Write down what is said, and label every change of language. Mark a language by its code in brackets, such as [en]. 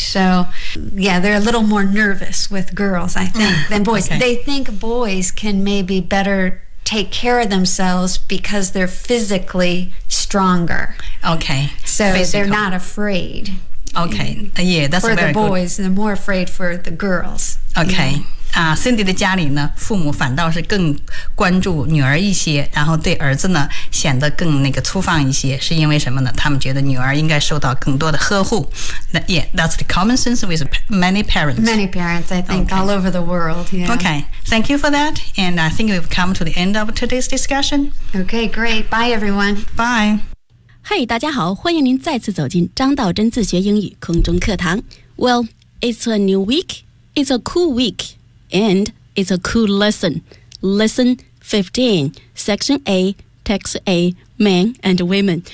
[en] So yeah, they're a little more nervous with girls, I think, than boys. Okay. They think boys can maybe better... take care of themselves because they're physically stronger. Okay. So、 Physical. They're not afraid. Okay. Yeah, that's very good. For the boys, they're more afraid for the girls. Okay. Yeah. [zh] Cindy 的家里呢父母反倒是更关注女儿一些然后对儿子呢显得更那个粗放一些是因为什么呢他们觉得女儿应该受到更多的呵护。 [en] Yeah, that's the common sense with many parents. Many parents, I think,、 okay. all over the world.、Yeah. Okay, thank you for that. And I think we've come to the end of today's discussion. Okay, great. Bye, everyone. Bye. [zh] Hey, 大家好欢迎您再次走进张道真自学英语空中课堂。 [en] Well, it's a new week. It's a cool week. And it's a cool lesson. Lesson 15, Section A, Text A. Men and women.